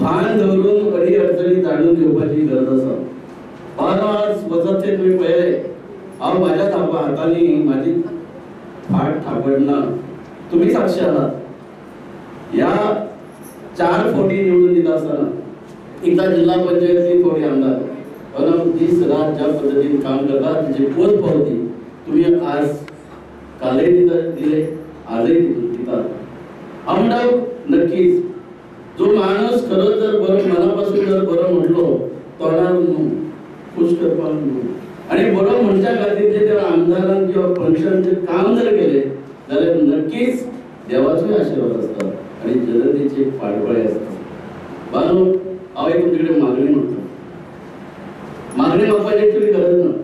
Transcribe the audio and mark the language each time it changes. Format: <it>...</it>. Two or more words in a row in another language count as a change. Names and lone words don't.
<kok>भान दवरून अडी अडचणी जाणून घेवपाची गरज आसा. आज वचत ते तुम्ही पळयले हांव म्हाज्या हातांनी म्हाजी फाट थापडना, तुम्ही साक्षी आहात.</kok> <mr>या 4 फावटी निवडून दिला असताना एकदा जिल्हा पंचायत 3 फावटी आमदार आणि 30 रात ज्या पद्धतीने काम करतात त्याची पोच पावती तुम्ही आज कालही दिले, आजही दितात. आमदार नक्कीच जो माणूस खरंच जर बरं मनापासून जर बरं म्हटलो तोंडार न्हू, खुश करपाक न्हू आणि बरं म्हणच्या खातीर जे त्या आमदारान किंवा पंचांचे काम जर केले जाल्यार नक्कीच देवाचोय आशीर्वाद असता आणि जनतेचे पाठबळे असतात.</mr> <kok>बानू हांव एक तुमचे कडेन मागणी म्हणटा. मागणी मागपाची एक्चुअली गरज ना.</kok>